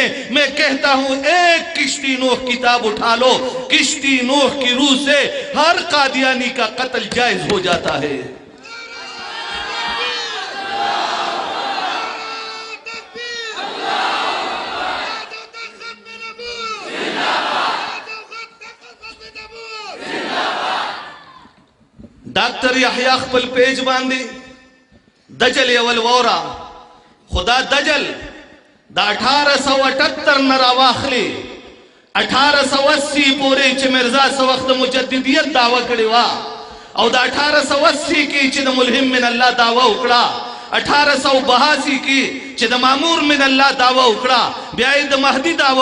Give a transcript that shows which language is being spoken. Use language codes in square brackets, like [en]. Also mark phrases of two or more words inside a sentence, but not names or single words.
[ur] میں کہتا ہوں ایک کشتی نوح کتاب اٹھا لو، کشتی نوح کی روح سے ہر قادیانی کا قتل جائز ہو جاتا ہے. [ps] ڈاکٹر یحییٰ خپل پیج باندې دجل اول وورا خدا دجل دا 1878 نه راواخلې 1880 پورې چې مرزا څه وخت مجددیت دعوه کړې وه او دا 1880 کې چې د [ar] ملهم من الله [ps] دعوه وکړه 1882 کې چې د [ar] مامور من الله [ps] دعوه وکړه، بیا یې د مهدي دعوه